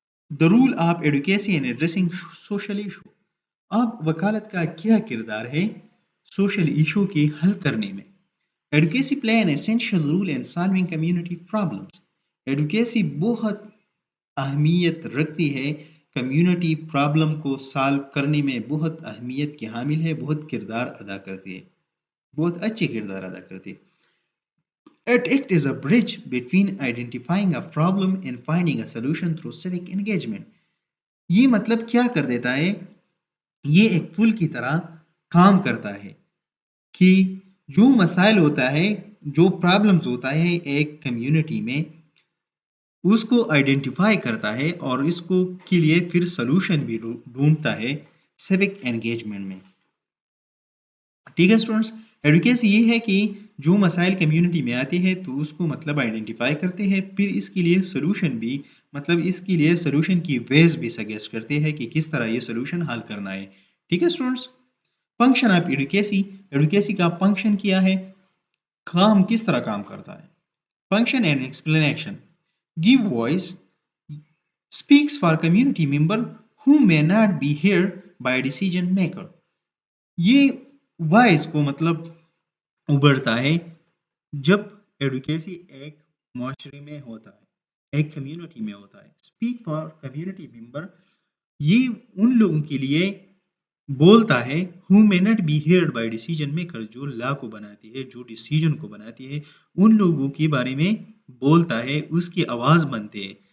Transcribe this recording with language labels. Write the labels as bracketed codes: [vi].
[en] the role of advocacy in addressing social issue, [ur] اب وکالت کا کیا کردار ہے سوشل ایشو کی حل کرنے میں؟ [en] Advocacy play an essential role in solving community problems. [ur] Advocacy بہت اہمیت رکھتی ہے، کمیونٹی پرابلم کو سالو کرنے میں بہت اہمیت کی حامل ہے، بہت کردار ادا کرتی ہے، بہت اچھے کردار ادا کرتی ہے. [en] It act is a bridge between identifying a problem and finding a solution through civic engagement. [ur] یہ مطلب کیا کر دیتا ہے؟ یہ ایک پل کی طرح کام کرتا ہے کہ جو مسائل ہوتا ہے، جو پرابلمز ہوتا ہے ایک کمیونٹی میں، اس کو آئیڈینٹیفائی کرتا ہے اور اس کو کے لیے پھر سلوشن بھی ڈھونڈتا ہے سیوک انگیجمنٹ میں. ٹھیک ہے اسٹوڈنٹس. ایڈوکیسی یہ ہے کہ جو مسائل کمیونٹی میں آتے ہیں تو اس کو مطلب آئیڈینٹیفائی کرتے ہیں، پھر اس کے لیے سلوشن بھی، مطلب اس کے لیے سلوشن کی ویز بھی سجیسٹ کرتے ہیں کہ کس طرح یہ سلوشن حل کرنا ہے. ٹھیک ہے students. [en] function of advocacy, [ur] advocacy کا فنکشن کیا ہے؟ کام کس طرح کام کرتا ہے؟ [en] Function and explanation. Give voice speaks for community member who may not be heard by decision maker. [ur] یہ وائس کو مطلب ابھرتا ہے جب ایڈوکیسی ایک معاشرے میں ہوتا ہے، ایک کمیونٹی میں ہوتا ہے. [en] speak for community member, [ur] یہ ان لوگوں کے لیے بولتا ہے [en] who may not be heard by decision maker، [ur] جو لا کو بناتی ہے، جو ڈیسیجن کو بناتی ہے، ان لوگوں کے بارے میں بولتا ہے، اس کی آواز بنتے ہیں.